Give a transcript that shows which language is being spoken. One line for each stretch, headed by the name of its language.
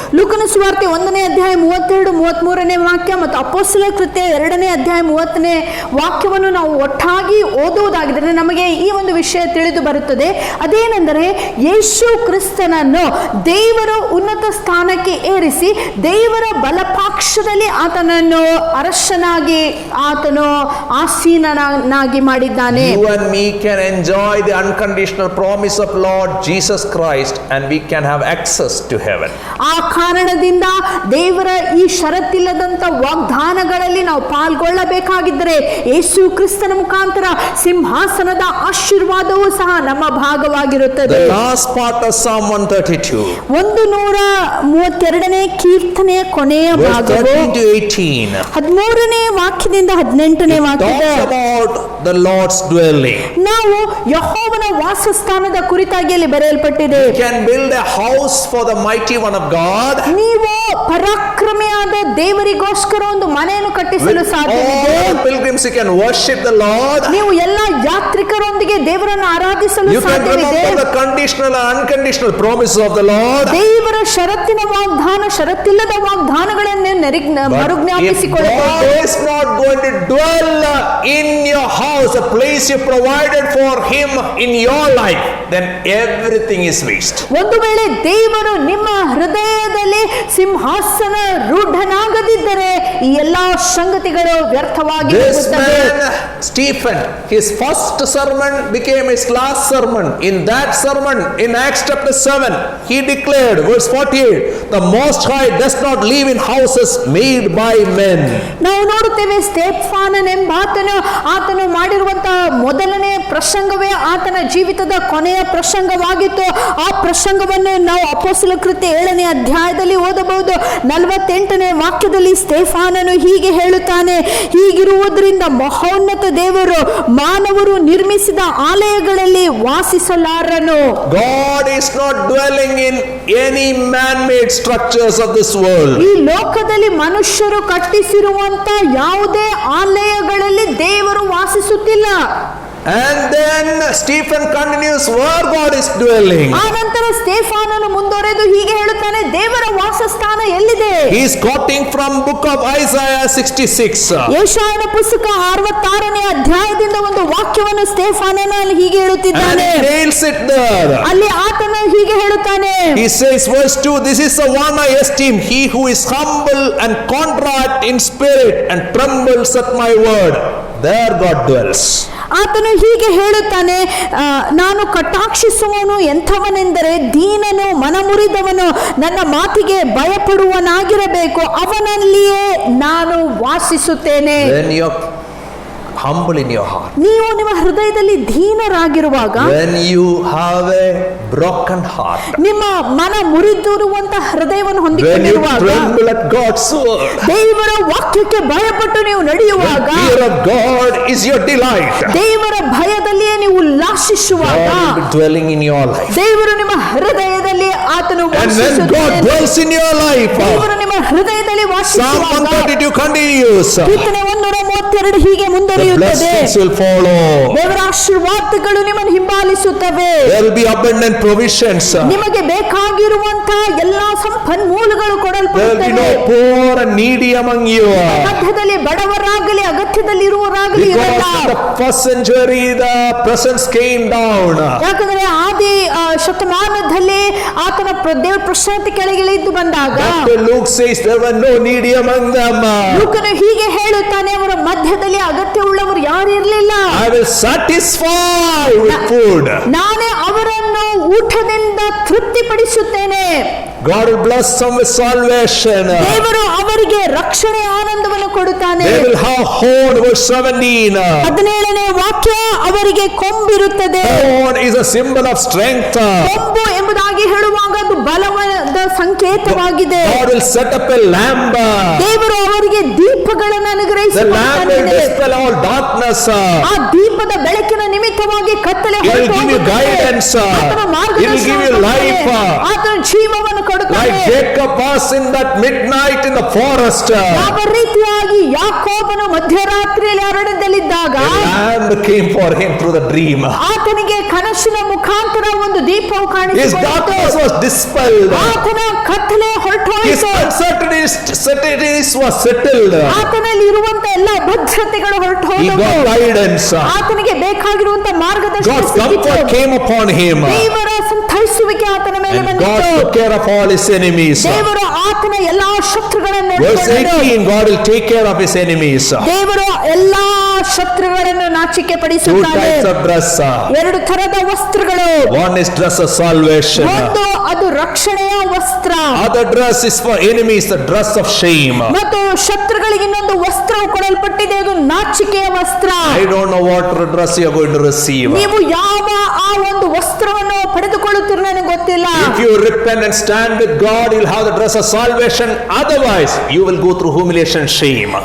Kannada: ಲೂಕನ ಸುವಾರ್ತೆ 1ನೇ ಅಧ್ಯಾಯ 32, 33ನೇ ವಾಕ್ಯ ಮತ್ತು ಅಪೊಸ್ತಲರ ಕೃತ್ಯ 2ನೇ ಅಧ್ಯಾಯ 30ನೇ ವಾಕ್ಯವನ್ನು ನಾವು ಒಟ್ಟಾಗಿ ಓದುವುದಾಗಿದ್ದರೆ ನಮಗೆ ಈ ಒಂದು ವಿಷಯ ತಿಳಿದು ಬರುತ್ತದೆ. ಅದೇನೆಂದರೆ, ಯೇಸು ಕ್ರಿಸ್ತನನ್ನು ದೇವರ ಉನ್ನತ ಸ್ಥಾನಕ್ಕೆ ಏರಿಸಿ ದೇವರ ಬಲಪಾಕ್ಷದಲ್ಲಿ ಆತನನ್ನು ಅರಸನಾಗಿ ಆತನು ಆಸೀನನಾಗಿ ಮಾಡಿದ್ದಾನೆ.
English: You and me can enjoy the unconditional promise of Lord Jesus Christ and we can have access to heaven.
Kannada: ಆ ಕಾರಣದಿಂದ ದೇವರ ಈ ಷರತ್ತಿಲ್ಲದಂತ ವಾಗ್ದಾನಗಳಲ್ಲಿ ನಾವು ಪಾಲ್ಗೊಳ್ಳಬೇಕಾಗಿದ್ದರೆ ಯೇಸು ಕ್ರಿಸ್ತನ ಮುಖಾಂತರ ಸಿಂಹಾಸನದ ಆಶೀರ್ವಾದವೂ ಸಹ ನಮ್ಮ ಭಾಗವಾಗಿರುತ್ತದೆ.
English: The last part of Psalm 132,
Kannada: 132ನೇ ಕೀರ್ತನೆಯ ಕೊನೆಯ ಭಾಗವು 13ನೇ ವಾಕ್ಯದಿಂದ 18ನೇ ವಾಕ್ಯ
English: talks about the Lord's dwelling.
Kannada: ನಾವು ಯೆಹೋವನ ವಾಸಸ್ಥಾನದ ಕುರಿತಾಗಿ ಅಲ್ಲಿ ಬರೆಯಲ್ಪಟ್ಟಿದೆ.
English: You can build a house for the mighty one of God.
Kannada: ನೀವು ಪರಾಕ್ರಮಿಯಾದ ದೇವರಿಗೋಸ್ಕರ ಒಂದು ಮನೆಯನ್ನು ಕಟ್ಟಿಸಲು ಸಾಧ್ಯವಿದೆ.
English: All pilgrims you can worship the Lord.
Kannada: ನೀವು ಎಲ್ಲ ಯಾತ್ರಿಕರೊಂದಿಗೆ ದೇವರನ್ನು ಆರಾಧಿಸಲು
English: You can
Kannada: ಸಾಧ್ಯವಿದೆ.
English: remember the conditional and unconditional promises of the Lord.
Kannada: ದೇವರ ಷರತ್ತಿನ ವಾಗ್ದಾನ, ಷರತ್ತಿಲ್ಲದ ವಾಗ್ದಾನಗಳನ್ನು ಮರುಜ್ಞಾಪಿಸಿಕೊಳ್ಳಬಹುದು.
English: God is not going to dwell in your house, a place you provided for him in your life. then everything is waste.
Kannada: ಒಂದು ವೇಳೆ ದೇವರು ನಿಮ್ಮ ಹೃದಯದಲ್ಲಿ ಸಿಂಹಾಸನ ರೂಢನಾಗದಿದ್ದರೆ ಈ ಎಲ್ಲಾ ಸಂಗತಿಗಳು ವ್ಯರ್ಥವಾಗಿ
English: This
Kannada: ಹೋಗುತ್ತವೆ.
English: man, Stephen, his first sermon became his last sermon. In that sermon, in Acts chapter 7, he declared, verse 48, the Most High does not live in houses made by men.
Kannada: ನಾವು ನೋಡುತ್ತೇವೆ ಸ್ಟೆಫಾನನೆಂಬಾತನು ಆತನು ಮಾಡಿರುವಂತಹ ಮೊದಲನೇ ಪ್ರಸಂಗವೇ ಆತನ ಜೀವಿತದ ಕೊನೆಯ ಪ್ರಸಂಗವಾಗಿತ್ತು. ಆ ಪ್ರಸಂಗವನ್ನು ನಾವು ಅಪೊಸ್ತಲ ಕೃತ್ಯ 7ನೇ ಅಧ್ಯಾಯದಲ್ಲಿ ಓದಬಹುದು. 48ನೇ ವಾಕ್ಯದಲ್ಲಿ ಸ್ಟೆಫಾನನು ಹೀಗೆ ಹೇಳುತ್ತಾನೆ, ಹೀಗಿರುವುದರಿಂದ ಮಹೋನ್ನತ ದೇವರು ಮಾನವರು ನಿರ್ಮಿಸಿದ ಆಲಯಗಳಲ್ಲಿ ವಾಸಿಸಲಾರನು.
English: God is not dwelling in any man-made structures of this world.
Kannada: ಈ ಲೋಕದಲ್ಲಿ ಮನುಷ್ಯರು ಕಟ್ಟಿಸಿರುವಂತ ಯಾವುದೇ ಆಲಯಗಳಲ್ಲಿ ದೇವರು ವಾಸಿಸುತ್ತಿಲ್ಲ.
English: And then Stephen continues where God is dwelling.
Kannada: ಆ ನಂತರ ಸ್ಟೆಫಾನನು ಮುಂದುವರೆದು ಹೀಗೆ ಹೇಳುತ್ತಾನೆ, ದೇವರ ವಾಸಸ್ಥಾನ ಎಲ್ಲಿದೆ?
English: He is quoting from book of Isaiah 66.
Kannada: ಯೆಶಾಯನ ಪುಸ್ತಕ 66ನೇ ಅಧ್ಯಾಯದಿಂದ ಒಂದು ವಾಕ್ಯವನ್ನು ಸ್ಟೆಫಾನನು ಅಲ್ಲಿ ಹೀಗೆ
English: And
Kannada: ಹೇಳುತ್ತಿದ್ದಾನೆ.
English: he nails it there.
Kannada: ಅಲ್ಲಿ ಆತನು ಹೀಗೆ ಹೇಳುತ್ತಾನೆ,
English: He says, verse 2, this is the one I esteem, he who is humble and contrite in spirit and trembles at my word. There God dwells.
Kannada: ಆತನು ಹೀಗೆ ಹೇಳುತ್ತಾನೆ, ನಾನು ಕಟಾಕ್ಷಿಸುವವನು ಎಂಥವನೆಂದರೆ ದೀನನು ಮನಮುರಿದವನು ನನ್ನ ಮಾತಿಗೆ ಭಯಪಡುವನಾಗಿರಬೇಕು, ಅವನಲ್ಲಿಯೇ ನಾನು ವಾಸಿಸುತ್ತೇನೆ.
English: When you're humble in your heart,
Kannada: ನೀವು ನಿಮ್ಮ ಹೃದಯದಲ್ಲಿ ದೀನರಾಗಿರುವಾಗ,
English: when you have a broken heart,
Kannada: ನಿಮ್ಮ ಮನ ಮುರಿದಿರುವಂತ ಹೃದಯವನ್ನು
English: when you
Kannada: ಹೊಂದಿಕೊಂಡಿರುವಾಗ,
English: tremble at God's word,
Kannada: ದೇವರ ವಾಕ್ಯಕ್ಕೆ ಭಯಪಟ್ಟು ನೀವು ನಡೆಯುವಾಗ,
English: the fear of God is your delight.
Kannada: ದೇವರ ಭಯದಲ್ಲಿಯೇ ನೀವು ಉಲ್ಲಾಸಿಸುವಾಗ,
English: God will be dwelling in your life.
Kannada: ದೇವರು ನಿಮ್ಮ ಹೃದಯದಲ್ಲಿ ಆತನು
English: And when God
Kannada: ವಾಸಿಸುತ್ತಾನೆ.
English: dwells in your life,
Kannada: ದೇವರು ನಿಮ್ಮ ಹೃದಯದಲ್ಲಿ
English: Psalm
Kannada: ವಾಸಿಸುವಾಗ,
English: 132 continues,
Kannada: ಕೀರ್ತನೆ 132 ಹೀಗೆ
English: the
Kannada: ಮುಂದುವರಿಯುತ್ತದೆ.
English: blessings will follow.
Kannada: ದೇವರ ಆಶೀರ್ವಾದಗಳು ನಿಮ್ಮನ್ನು ಹಿಂಬಾಲಿಸುತ್ತವೆ.
English: There will be abundant provisions.
Kannada: ನಿಮಗೆ ಬೇಕಾಗಿರುವಂತಹ ಎಲ್ಲಾ ಸಂಪನ್ಮೂಲಗಳು
English: There will be
Kannada: ಕೊಡಲ್ಪಡುತ್ತವೆ.
English: no poor and needy among you.
Kannada: ಮಧ್ಯದಲ್ಲಿ ಬಡವರಾಗಲಿ ಅಗತ್ಯದಲ್ಲಿರುವರಾಗಲಿ
English: Because
Kannada: ಇರಲ್ಲ.
English: in the first century the presence came down.
Kannada: ಯಾಕಂದ್ರೆ ಆದಿ ಶತಮಾನದಲ್ಲಿ ಆತನ ದೇವರ ಪ್ರಶಾಂತಿ ಕೆಳಗಿಳಿದು ಬಂದಾಗ
English: Dr. Luke says there were no needy among them.
Kannada: ಲೂಕನು ಹೀಗೆ ಹೇಳುತ್ತಾನೆ, ಅವರ ಮಧ್ಯದಲ್ಲಿ ಅಗತ್ಯವುಳ್ಳವರು ಯಾರು ಇರಲಿಲ್ಲ.
English: I will satisfy with food.
Kannada: ನಾನೇ ಅವರನ್ನು ಊಟದಿಂದ ತೃಪ್ತಿಪಡಿಸುತ್ತೇನೆ.
English: God will bless them with salvation.
Kannada: ದೇವರು ಅವರಿಗೆ ರಕ್ಷಣೆ ಆನಂದವನ್ನು ಕೊಡುತ್ತಾನೆ.
English: They will have horn, verse 17.
Kannada: 17ನೇ ವಾಕ್ಯ, ಅವರಿಗೆ ಕೊಂಬಿರುತ್ತದೆ.
English: Horn is a symbol of strength.
Kannada: ಕೊಂಬು ಎಂಬುದಾಗಿ ಹೇಳುವಾಗ ಅದು ಬಲವಾದ ಸಂಕೇತವಾಗಿದೆ.
English: God will set up a lamp.
Kannada: ದೇವರು ಅವರಿಗೆ ದೀಪಗಳನ್ನು
English: The lamp will
Kannada: ಅನುಗ್ರಹಿಸುತ್ತಾನೆ.
English: dispel all darkness.
Kannada: ಆ ದೀಪದ ಬೆಳಕಿನ ನಿಮಿತ್ತವಾಗಿ ಕತ್ತಲೆ
English: He will
Kannada: ಹೊರಟು
English: give you
Kannada: ಹೋಗುತ್ತದೆ.
English: guidance.
Kannada: ಆತನ
English: He will give you
Kannada: ಮಾರ್ಗದರ್ಶನ
English: life.
Kannada: ಕೊಡುತ್ತಾನೆ. ಆತನ ಜೀವವನ್ನು ಕೊಡುತ್ತಾನೆ.
English: Like Jacob was in that midnight in the forest.
Kannada: ಯಾವ ರೀತಿಯಾಗಿ ಯಾಕೋಬನು ಮಧ್ಯರಾತ್ರಿಯಲ್ಲಿ ಅರಣ್ಯದಲ್ಲಿದ್ದಾಗ
English: A lamp came for him through the dream.
Kannada: ಆತನಿಗೆ ಕನಸಿನ ಮುಖಾಂತರ ಒಂದು ದೀಪವು
English: His
Kannada: ಕಾಣಿಸಿಕೊಂಡಿತು.
English: darkness was dispelled.
Kannada: ಆತನ ಕತ್ತಲೆ
English: His
Kannada: ಹೊರಟೋಯಿತು.
English: uncertainties was settled.
Kannada: ಆತನಲ್ಲಿ ಇರುವಂತ ಎಲ್ಲ ಭದ್ರತೆಗಳು ಹೊರಟು
English: He
Kannada: ಹೋದವು.
English: got guidance.
Kannada: ಆತನಿಗೆ ಬೇಕಾಗಿರುವಂತ ಮಾರ್ಗದರ್ಶನ
English: God's
Kannada: ಸಿಕ್ಕಿತು.
English: comfort came upon him.
Kannada: ದೇವರ ಸಂತೈಸುವಿಕೆ ಆತನ ಮೇಲೆ
English: And
Kannada: ಬಂದಿತು.
English: God took care of all his enemies.
Kannada: ದೇವರು ಆತನ ಎಲ್ಲಾ ಶತ್ರುಗಳನ್ನು
English: Verse
Kannada: ನೋಡಿಕೊಂಡನು.
English: 18, God will take care of his enemies.
Kannada: ದೇವರು ಎಲ್ಲಾ ಶತ್ರುಗಳನ್ನು ನಾಚಿಕೆ
English: Two
Kannada: ಪಡಿಸುತ್ತಾನೆ.
English: types of dress.
Kannada: ಎರಡು ತರದ ವಸ್ತ್ರಗಳು.
English: One is dress of salvation.
Kannada: ಒಂದು ಅದು ರಕ್ಷಣೆಯ ವಸ್ತ್ರ,
English: Other dress is for enemies, the dress of shame.
Kannada: ಮತ್ತು ಶತ್ರುಗಳಿಗೆ ಇನ್ನೊಂದು ವಸ್ತ್ರ ಕೊಡಲ್ಪಟ್ಟಿದೆ, ಅದು ನಾಚಿಕೆಯ ವಸ್ತ್ರ.
English: I don't know what dress you are going to receive.
Kannada: ನೀವು ಯಾವ ಆ ಒಂದು ವಸ್ತ್ರವನ್ನು ಪಡೆದುಕೊಳ್ಳುತ್ತೀರೋ ನನಗೆ ಗೊತ್ತಿಲ್ಲ.
English: If you repent and stand with God, you'll have the dress of salvation. Otherwise, you will go through humiliation, shame.